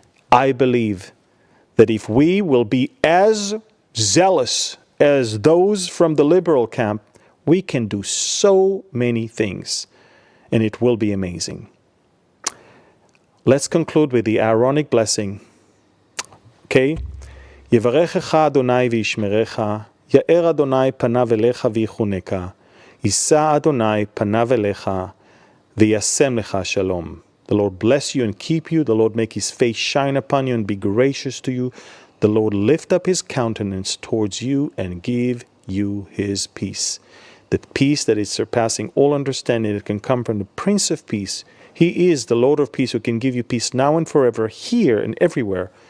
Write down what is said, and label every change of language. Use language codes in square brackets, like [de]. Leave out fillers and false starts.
[en] I believe that if we will be as zealous as those from the liberal camp, we can do so many things, and it will be amazing. Let's conclude with the Aaronic blessing. Okay? [he] יברכך אדוני וישמרך, יאר אדוני פניו אליך ויחונך, יישא אדוני פניו אליך, וישם לך שלום. [en] The Lord bless you and keep you. The Lord make his face shine upon you and be gracious to you. The Lord lift up his countenance towards you and give you his peace. The peace that is surpassing all understanding, that can come from the Prince of Peace. He is the Lord of peace who can give you peace now and forever, here and everywhere.